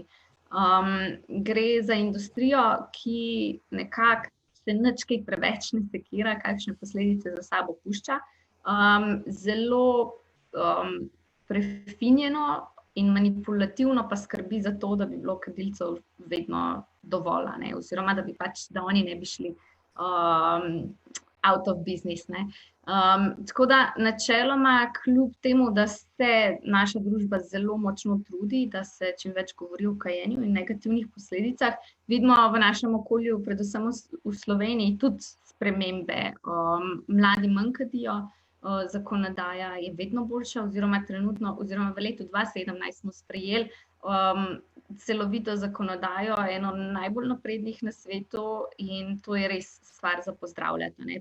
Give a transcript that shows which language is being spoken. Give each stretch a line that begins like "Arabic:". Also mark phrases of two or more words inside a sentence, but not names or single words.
Slovenian: Gre za industrijo, ki nekako se nič kaj preveč ne sekira, kakšne posledice za sabo pušča. Zelo prefinjeno in manipulativno pa skrbi za to, da bi bilo kadilcev vedno dovolj, oziroma da oni ne bi šli
English: out of business.
Slovenian: Tako da načeloma, kljub temu, da se naša družba zelo močno trudi, da se čim več govori o kajenju in negativnih posledicah, vidimo v našem okolju, predvsem v Sloveniji, tudi spremembe. Mladi manj kadijo, zakonodaja je vedno boljša, oziroma v letu 2017 smo sprejeli celovito zakonodajo, eno najbolj naprednih na svetu, in to je res stvar za pozdravljati.